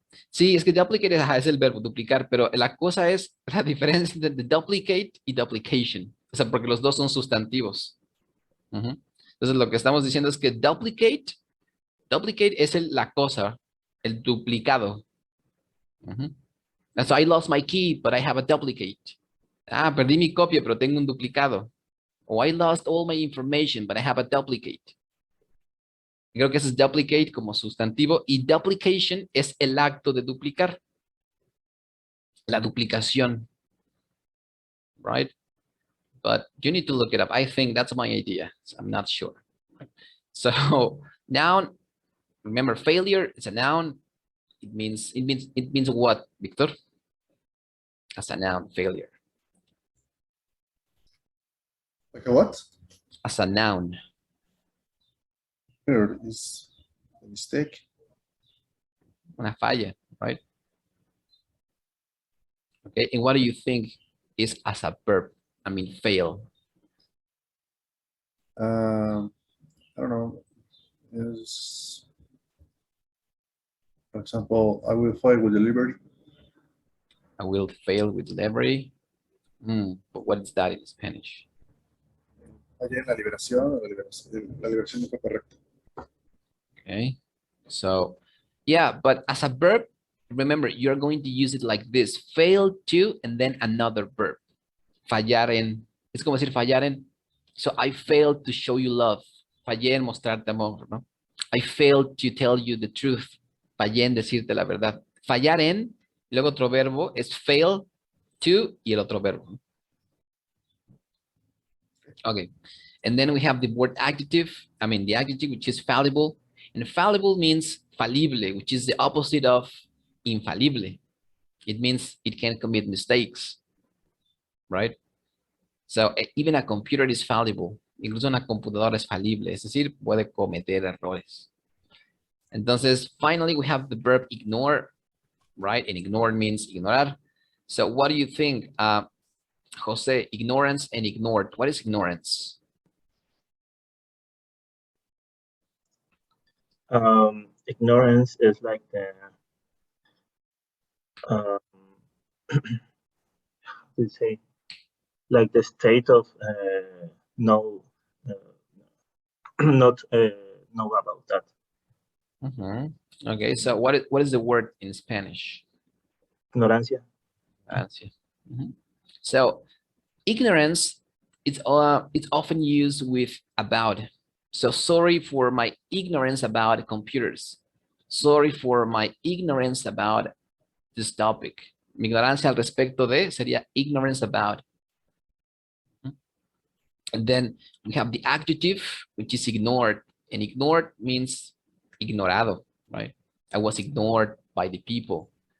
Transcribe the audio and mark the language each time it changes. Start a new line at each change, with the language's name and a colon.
Spanish: Sí, es que duplicate es el verbo duplicar, pero la cosa es la diferencia entre duplicate y duplication. O sea, porque los dos son sustantivos. Entonces, lo que estamos diciendo es que duplicate es la cosa, el duplicado.
English: And so I lost my key, but I have a duplicate.
Spanish: Ah, perdí mi copia, pero tengo un duplicado.
English: O I lost all my information, but I have a duplicate.
Spanish: Creo que ese es duplicate como sustantivo y duplication es el acto de duplicar. La duplicación.
English: Right? But you need to look it up. I think that's my idea. So I'm not sure. So noun, remember failure is a noun. It means what, Victor? As a noun, failure. Like a what? As a noun. Here is a mistake.
Spanish: Una falla,
English: right? Okay, and what do you think is as a verb? I mean, fail. I don't know. Is, for example, I will fail with delivery. I will fail with delivery. But what is that in Spanish?
Spanish: Ayer la liberación no fue correcta.
English: Okay, so yeah, but as a verb, remember, you're going to use it like this. Fail to, and then another verb.
Spanish: Fallar en, es como decir fallar en.
English: So I failed to show you love.
Spanish: Fallé en mostrarte amor, ¿no?
English: I failed to tell you the truth.
Spanish: Fallé en decirte la verdad. Fallar en, y luego otro verbo es fail to y el otro verbo.
English: Okay. And then we have the word adjective. I mean, the adjective, which is fallible. And fallible means falible, which is the opposite of infalible. It means it can commit mistakes, right? So even a computer is fallible.
Spanish: Incluso una computadora es falible, es decir, puede cometer errores.
English: Entonces, finally, we have the verb ignore, right? And ignore means ignorar. So what do you think, Jose? Ignorance and ignored. What is ignorance? Ignorance is like the how to say, like the state of no not know about that. Okay, so what is the word in Spanish?
Spanish: Ignorancia. Ignorancia.
English: So ignorance, it's often used with about. So sorry for my ignorance about computers. Sorry for my ignorance about this topic.
Spanish: Mi ignorancia al respecto de sería ignorance about.
English: And then we have the adjective, which is ignored. And ignored means ignorado, right? I was ignored by the people.